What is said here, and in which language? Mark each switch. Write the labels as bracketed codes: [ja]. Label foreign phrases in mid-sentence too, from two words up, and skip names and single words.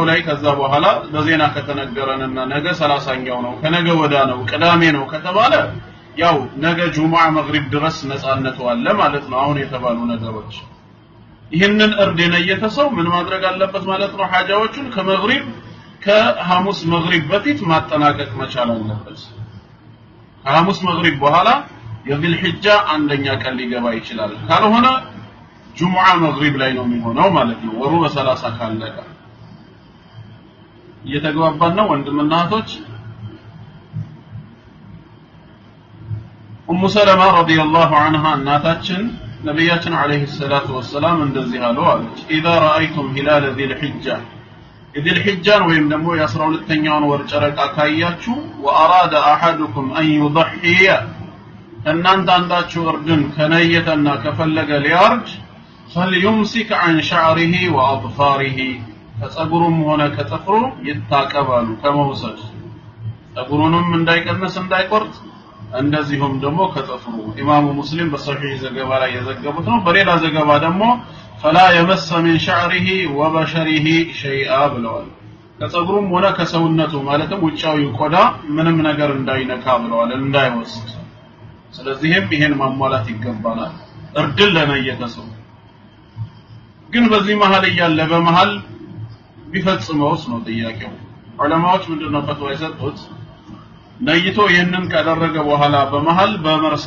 [am] ላይ ከዛ በኋላ በዜና ከተነገረንና ነገ 30ኛው ነው ከነገ ወዳ ነው ቅዳሜ ነው ከተባለ ያው ነገ ጁሙዓ መግሪብ ድረስ ነፃነቱ አለ ማለት ነው አሁን የተባሉ ነገሮች ይሄንን እርድ የነየተ ሰው ምን ማድረግ አለበት ማለት ነው ሐጃዎቹን ከመግሪብ ከሐሙስ መግሪብ በፊት ማጠናቀቅ መቻል አለበት ከሐሙስ መግሪብ በኋላ የዚል ሒጃ አንደኛ ቀን ሊገባ ይችላል ካልሆነ ጁሙዓ መግሪብ ላይ ነው የሚሆነው ማለት ነው ወሩ በ30 ካለቀ እየተግባባን ነው ወንድምና እህቶች ኡሙ ሰለማ [ar] رضي الله عنها [am] እናታችን ነብያችን አለይሂ [ar] الصلاة والسلام [am] እንደዚህ አሉ አለች [ar] اذا رايتم هلال ذي الحجه ذي الحجه [am] ወይም ደግሞ የ12ኛውን ወር ጨረቃ ካያችሁ [ar] واراد احدكم ان يضحي [am] እናንተ አንዳችሁ እርድን ከነየተና ከፈለገ ሊያርድ [ar] فليمسك عن شعره واظفاره [am] ከጸጉሩም ሆነ ከጥፍሩ ይታቀባሉ ከመውሰድ ጸጉሩንም እንዳይቀነስ እንዳይቆርጥ እንደዚሁም ደግሞ ከጥፍሩ ኢማሙ ሙስሊም በሰሂህ ዘገባ ላይ የዘገቡት ነው በሌላ ዘገባ ደግሞ [ar] فلا يمس من شعره وبشره شيئا [am] ብለዋል ከጸጉሩም ሆነ ከሰውነቱ ማለትም ውጫዊ ቆዳ ምንም ነገር እንዳይነካ ብለዋል እንዳይወስድ ስለዚህም ይሄን ማሟላት ይገባናል እርድን ለነየተ ሰው ግን በዚህ መሃል ያለ በመሃል ቢፈጽመውስ ነው ጥያቄው ዑለማዎች ምንድነው ፈትዋ የሰጡት ነይቶ ይሄንን ካደረገ በኋላ በመሃል በመርሳት